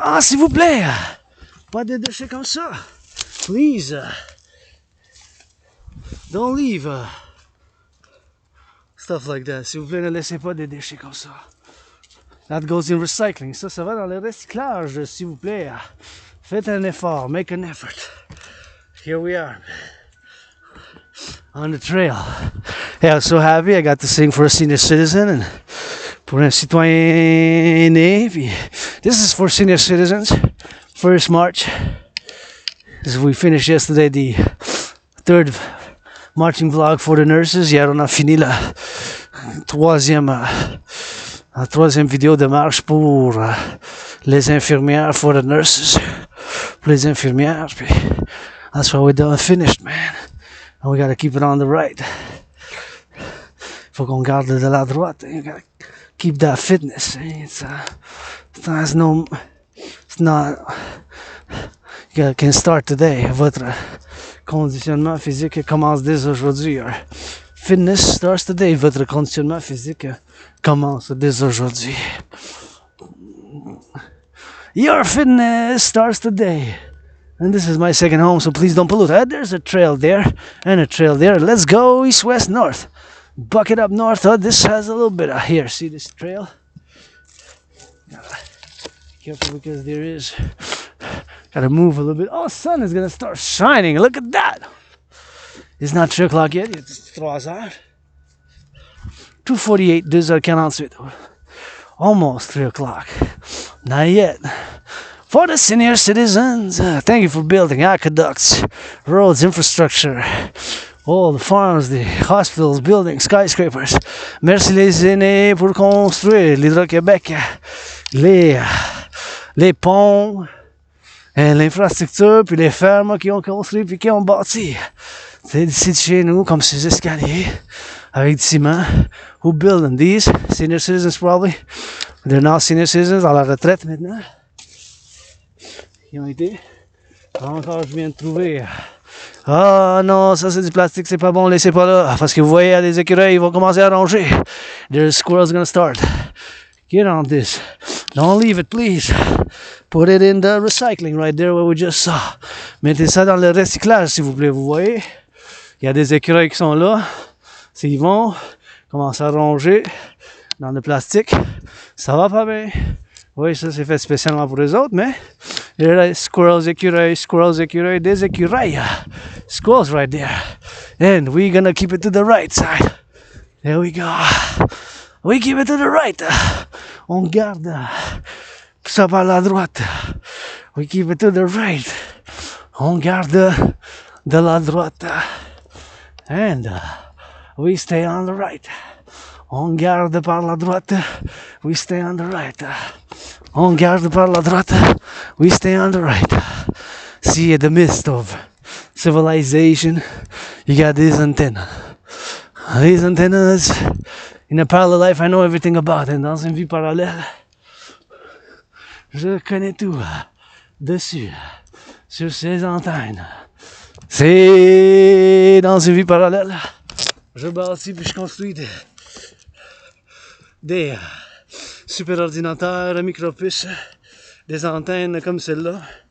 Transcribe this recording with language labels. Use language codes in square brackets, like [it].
[fr] Ah, s'il vous plaît, pas de déchets comme ça. [en] Please, don't leave stuff like that. [fr] S'il vous plaît, ne laissez pas de déchets comme ça. [en] That goes in recycling. [fr] Ça va dans le recyclage, s'il vous plaît. Faites un effort, [en] make an effort. Here we are. On the trail. Yeah, I was so happy I got to sing for a senior citizen and [fr] pour un citoyen né. [en] This is for senior citizens. First march. As we finished yesterday the third marching vlog for the nurses. [fr] Hier on a fini la troisième vidéo de marche pour les infirmières, [en] for the nurses. [fr] Pour les infirmières. Puis [en] that's why we're done, finished, man. And we gotta keep it on the right. [fr] Faut qu'on garde de la droite. [en] You gotta keep that fitness. It's not. You can start today. [fr] Votre conditionnement physique commence dès aujourd'hui. [en] Your fitness starts today. [fr] Votre conditionnement physique commence dès aujourd'hui. [en] Your fitness starts today. And this is my second home, so please don't pollute. There's a trail there and a trail there. Let's go east, west, north. Bucket up north. This has a little bit of here. See this trail? Careful because there is. Gotta move a little bit. Oh, sun is gonna start shining. Look at that. It's not 3 o'clock yet. It's 3 hours. 2:48, 2h48. Almost 3 o'clock. Not yet. For the senior citizens, thank you for building aqueducts, roads, infrastructure, all the farms, the hospitals, buildings, skyscrapers. [fr] Merci les aînés pour construire l'Hydro-Québec, les ponts, et l'infrastructure, puis les fermes qui ont construit puis qui ont bâti. C'est ici de chez nous, comme ces escaliers, avec du ciment. [en] Who built them? These senior citizens probably. They're now senior citizens [fr] à la retraite maintenant. Qui ont été. Encore, je viens de trouver. Ah non, ça c'est du plastique, c'est pas bon, laissez pas là. Parce que vous voyez, il y a des écureuils, ils vont commencer à ronger. [en] There's squirrels gonna start. Get on this. Don't leave it, please. Put it in the recycling right there where we just saw. [fr] Mettez ça dans le recyclage, s'il vous plaît. Vous voyez, il y a des écureuils qui sont là. S'ils vont commencer à ronger dans le plastique, ça va pas bien. Oui, ça c'est fait spécialement pour les autres, mais il y a squirrels, écureuils, des écureuils. [en] Squirrels right there. And we're gonna keep it to the right side. There we go. We keep it to the right. [fr] On garde ça par la droite. [en] We keep it to the right. [fr] On garde de la droite. [en] And we stay on the right. [fr] On garde par la droite. [en] We stay on the right. [fr] On garde par la droite. [en] We stay on the right. See, in the midst of civilization, you got these antennas. These antennas, in a parallel life, I know everything about. And [fr] dans une vie parallèle, je connais tout dessus, sur ces antennes. C'est dans une vie parallèle. Je bâtis puis je construis des super ordinateurs, micropuces, des antennes comme celle-là.